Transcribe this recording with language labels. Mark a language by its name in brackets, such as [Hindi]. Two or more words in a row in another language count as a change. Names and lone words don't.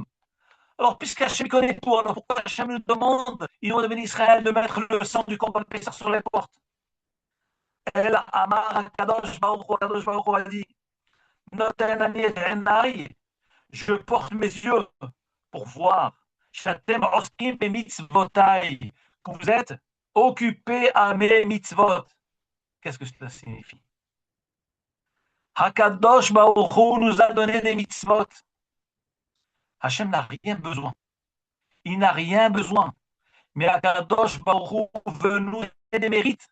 [French] Alors, puisque Hachem connaît tout, alors pourquoi Hachem nous demande, il nous demande Israël de mettre le sang du [Hebrew] קרבן פסח [French] sur les portes? Et là, [Hebrew] אמר קדוש ברוך [French] a dit, [Hebrew] נותן אני את עיני, [French] je porte mes yeux pour voir. [Hebrew] שאתם עוסקים במצוותי, [French] que vous êtes occupés à mes mitzvot. Qu'est-ce que cela signifie? Hakadosh Baruch Hu nous a donné des mitzvot. Hachem n'a rien besoin. Il n'a rien besoin. Mais Hakadosh Baruch Hu veut nous donner des mérites.